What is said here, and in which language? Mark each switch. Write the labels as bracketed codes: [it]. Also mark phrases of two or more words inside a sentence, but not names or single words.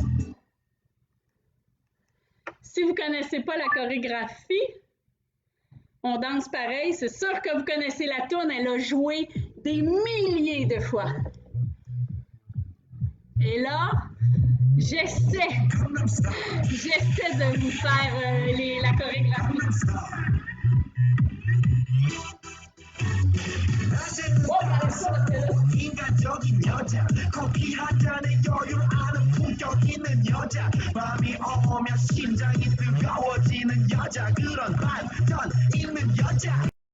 [fr] Si vous connaissez pas la chorégraphie, on danse pareil. C'est sûr que vous connaissez la tourne, elle a joué des milliers de fois. Et là, j'essaie de vous faire la chorégraphie. [ko] 인간적인 여자 커피 한 잔에 여유를 아는 품격 있는 여자 밤이 오면 심장이 뜨거워지는 여자 그런 반전 있는 여자